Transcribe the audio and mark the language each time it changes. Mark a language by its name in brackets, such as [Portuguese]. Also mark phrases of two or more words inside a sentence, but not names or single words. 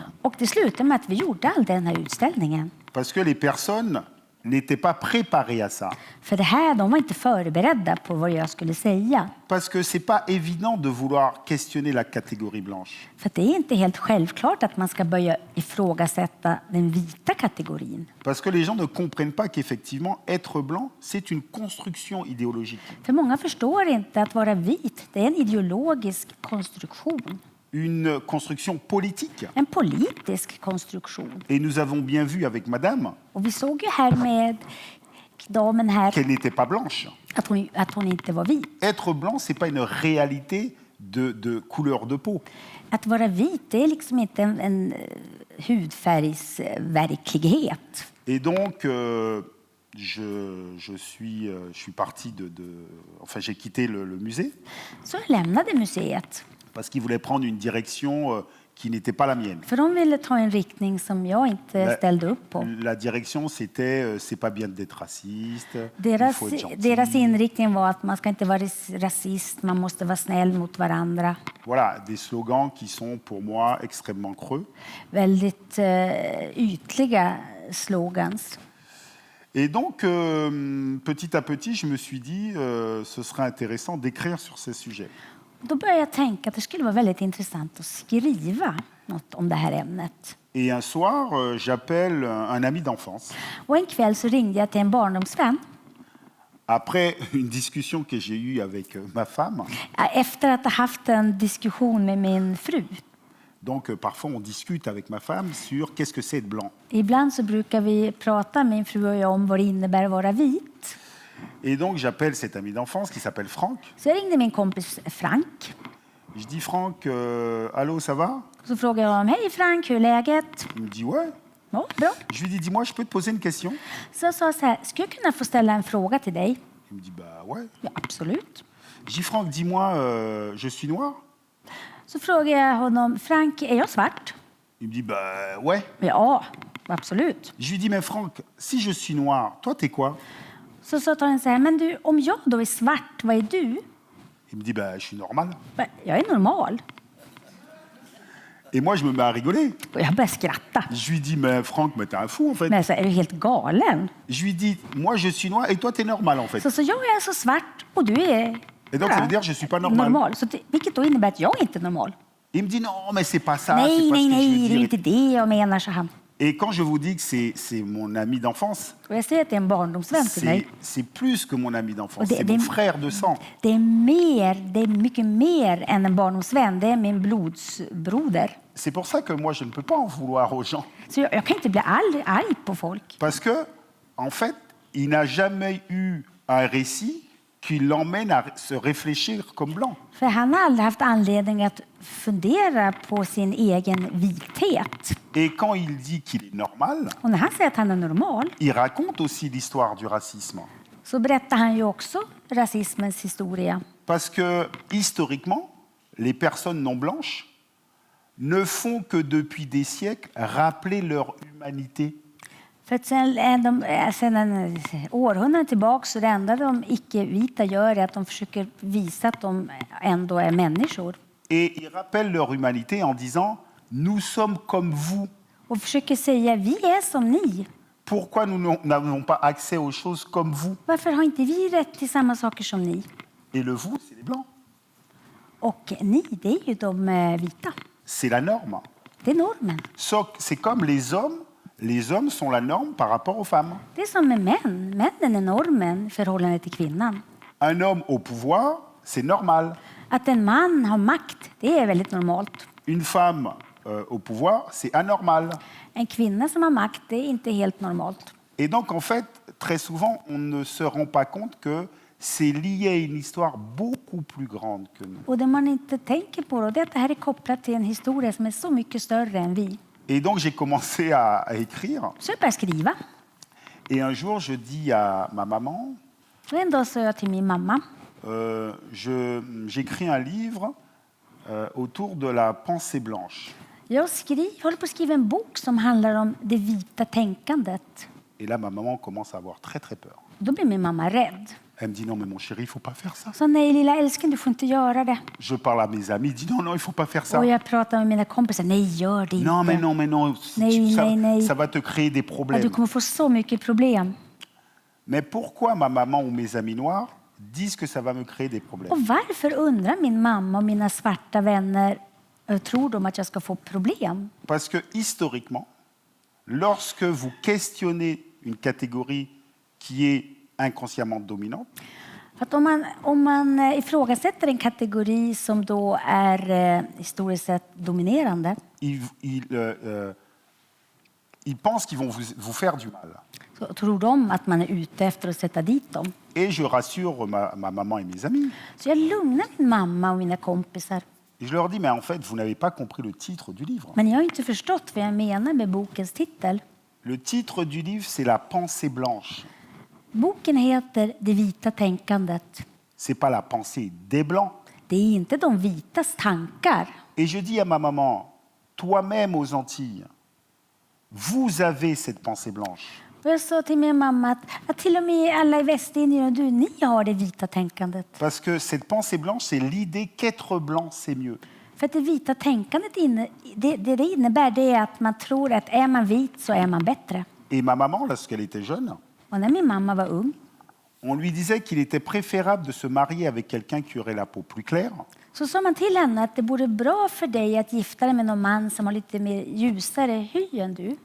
[Swedish] Och det slutade med att vi gjorde all den här utställningen. [French] Parce que les personnes n'étaient pas préparées à ça. [Swedish] För det här, de var inte förberedda på vad jag skulle säga. [French] Parce que c'est pas évident de vouloir questionner la catégorie blanche. [Swedish] För det är inte helt självklart att man ska börja ifrågasätta den vita kategorin. [French] Parce que les gens ne comprennent pas qu'effectivement, être blanc, c'est une construction idéologique. [Swedish] För många förstår inte att vara vit, det är en ideologisk konstruktion. [French] Une construction politique. [Swedish] En politisk konstruktion. [French] Et nous avons bien vu avec madame [Swedish] Och vi såg ju här med damen här [French] qu'elle n'était pas blanche. [Swedish] att hon inte var vit. [French] Être blanc, c'est pas une réalité de couleur de peau. [Swedish] Att vara vit, det är liksom inte en hudfärgsverklighet. [French] Et donc, je suis parti enfin, j'ai quitté le musée [Swedish] Så jag lämnade museet. [French] parce qu'il voulait prendre une direction qui n'était pas la mienne. [Swedish] För de ville ta en riktning som jag inte ställde upp på. [French] La direction, c'était c'est pas bien d'être raciste, il faut être gentil. [Swedish] Deras inriktning var att man ska inte vara rasist, man måste vara snäll mot varandra. [French] Voilà, des slogans qui sont pour moi extrêmement creux. [Swedish] Väldigt ytliga slogans. [French] Et donc, petit à petit, je me suis dit, ce serait intéressant d'écrire sur ces sujets. [Swedish] Då började jag tänka att det skulle vara väldigt intressant att skriva något om det här ämnet. [French] Et un soir, j'appelle un ami d'enfance. [Swedish] Och en kväll så ringde jag till en barndomsvän. [French] Après une discussion que j'ai eue avec ma femme, [Swedish] Efter att ha haft en diskussion med min fru. [French] donc parfois on discute avec ma femme sur qu'est-ce que c'est être blanc. [Swedish] Ibland så brukar vi prata, min fru och jag, om vad det innebär att vara vit. [French] Et donc j'appelle cet ami d'enfance qui s'appelle Franck. [Swedish] Så jag ringde min kompis Frank. [French] Je dis Franck, allô, ça va? [Swedish] Så frågade jag honom, hej Frank, hur är läget? [French] Il me dit ouais. [Swedish] Ja, bra. [French] Je lui dis, dis-moi, je peux te poser une question? [Swedish] Så jag sa så här, skulle jag kunna få ställa en fråga till dig? [French] Il me dit bah ouais. [Swedish] Ja, absolut. [French] Je dis Franck, dis-moi, je suis noir? [Swedish] Så frågade jag honom, Frank, är jag svart? [French] Il me dit bah ouais. [Swedish] Ja, absolut. [French] Je lui dis mais Franck, si je suis noir, toi t'es quoi? [Swedish] Så sa han så här, men du, om jag då är svart, vad är du? [French] Il me dit bah je suis normal. [Swedish] Jag är normal. [French] Et moi je me mets à rigoler. [Swedish] Och jag började skratta. [French] Je lui dis mais Franck, mais t'es un fou en fait. [Swedish] Men så är du helt galen? [French] Je lui dis moi je suis noir et toi t'es normal en fait. [Swedish] Så jag är alltså svart och du är [French] Et donc ça veut dire je suis pas normal. [Swedish] normal. Så vilket då innebär att jag inte är normal. [French] Il me dit non mais c'est pas ça. [Swedish] Nej, [French] c'est pas [Swedish] nej, [French] ce que je [Swedish] nej, [French] veux [Swedish] det är [French] dire. [Swedish] inte det jag menar, så han. [French] Et quand je vous dis que c'est mon ami d'enfance, [Swedish] Och jag säger att det är en barndomsvän till mig. [French] c'est plus que mon ami d'enfance, [Swedish] Och det- [French] c'est [Swedish] det- [French] mon frère de sang. [Swedish] Det är mycket mer än en barndomsvän. Det är min blodsbroder. [French] C'est pour ça que moi, je ne peux pas en vouloir aux gens. [Swedish] Så jag kan inte bli arg på folk. [French] Parce que, en fait, il n'a jamais eu un récit qui l'emmène à se réfléchir comme blanc. [Swedish] För han har aldrig haft anledning att fundera på sin egen vithet. [French] Et quand il dit qu'il est normal, [Swedish] Och när han säger att han är normal [French] il raconte aussi l'histoire du racisme. [Swedish] så berättar han ju också rasismens historia. [French] Parce que, historiquement, les personnes non blanches ne font que depuis des siècles rappeler leur humanité. [Swedish] För att sen en århundraden tillbaka så det enda de icke-vita gör är att de försöker visa att de ändå är människor. [French] Et ils rappellent leur humanité en disant « Nous sommes comme vous ». [Swedish] Och försöker säga vi är som ni. [French] Pourquoi nous n'avons pas accès aux choses comme vous? [Swedish] Varför har inte vi rätt till samma saker som ni? [French] Et le vous, c'est les blancs. [Swedish] Och ni, det är ju de vita. [French] C'est la norme. [Swedish] Det är normen. [French] C'est comme les hommes. Les hommes sont la norme par rapport aux femmes. [Swedish] Det är som med män. Männen är normen i förhållande till kvinnan. [French] Un homme au pouvoir, c'est normal. [Swedish] Att en man har makt, det är väldigt normalt. [French] Une femme au pouvoir, c'est anormal. [Swedish] En kvinna som har makt, det är inte helt normalt. [French] Et donc, en fait, très souvent, on ne se rend pas compte que c'est lié à une histoire beaucoup plus grande que nous. [Swedish] Och det man inte tänker på då, det är att det här är kopplat till en historia som är så mycket större än vi. [French] Et donc, j'ai commencé à écrire. [Swedish] Så jag började skriva. [French] Et un jour, je dis à ma maman, [Swedish] Och en dag sa jag till min mamma, [French] j'écris un livre autour de la pensée blanche. [Swedish] jag håller på att skriva en bok som handlar om det vita tänkandet. [French] Et là, ma maman commence à avoir très, très peur. [Swedish] Då blir min mamma rädd. [French] Elle me dit, non, mais mon chéri, il ne faut pas faire ça. [Swedish] Så nej lilla älskling, du får inte göra det. [French] Je parle à mes amis, ils disent, non, non, il ne faut pas faire ça. [Swedish] Och jag pratar med mina kompisar, nej gör det inte. [French] Non, mais non, mais non, [Swedish] Nej, nej, nej. [French] ça va te créer des [Swedish] Ja, [French] problèmes. [Swedish] du kommer få så mycket problem. [French] Mais pourquoi ma maman ou mes amis noirs disent que ça va me créer des problèmes? [Swedish] Och varför undrar min mamma och mina svarta vänner tror de att jag ska få problem? [French] Parce que historiquement, lorsque vous questionnez une catégorie qui est inconsciemment dominante, [Swedish] För att om man ifrågasätter en kategori som då är historiskt sett dominerande [French] ils pensent qu'ils vont vous faire du mal. [Swedish] så tror de att man är ute efter att sätta dit dem. [French] Et je rassure ma maman et mes amis. [Swedish] Så jag lugnar min mamma och mina kompisar. [French] Et je leur dis, mais en fait, vous n'avez pas compris le titre du livre. [Swedish] Men jag har inte förstått vad jag menar med bokens titel. [French] Le titre du livre, c'est La pensée blanche. [Swedish] Boken heter Det vita tänkandet. [French] C'est pas la pensée des blancs. [Swedish] Det är inte de vitas tankar. [French] Et je dis à ma maman, toi-même aux Antilles, vous avez cette pensée blanche. [Swedish] Och jag sa till min mamma att till och med alla i Västindien och ni har det vita tänkandet. [French] Parce que cette pensée blanche, c'est l'idée qu'être blanc, c'est mieux. [Swedish] För att det vita tänkandet det innebär det är att man tror att är man vit så är man bättre. [French] Et ma maman, lorsqu'elle était jeune, [Swedish] Och när min mamma var ung [French] on lui disait qu'il était préférable de se marier avec quelqu'un qui aurait la peau plus claire [Swedish] så sa man till henne att det vore bra för dig att gifta dig med någon man som har lite mer ljusare hy än du.